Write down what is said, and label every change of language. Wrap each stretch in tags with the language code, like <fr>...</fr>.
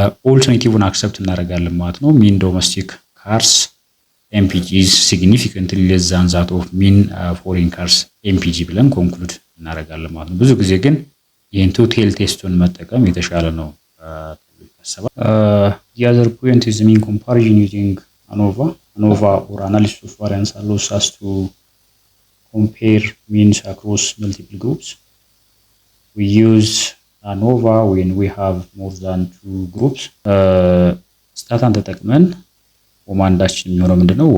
<am>ኦልተርኔቲቭን አክሰፕት እናደርጋለን ማለት ነው። ሚን ዶሜስቲክ ካርስ ኤምፒጂ</am> <en>is significantly less than that of mean foreign cars</en> <am>ኤምፒጂ ብለን ኮንክሉድ እናደርጋለን ማለት ነው። ብዙ ጊዜ ግን ይህን ቱ ቴል ቴስቱን መጠቀም የተሻለ ነው ተብሎ</am> <en>the other point is mean comparison using ANOVA or analysis of variance allows us to compare means across multiple groups. We use ANOVA when we have more than two groups.</en> <am>ስታታን ተጠቅመን ኮማንዳችን የሚሆነው ምንድነው?</am>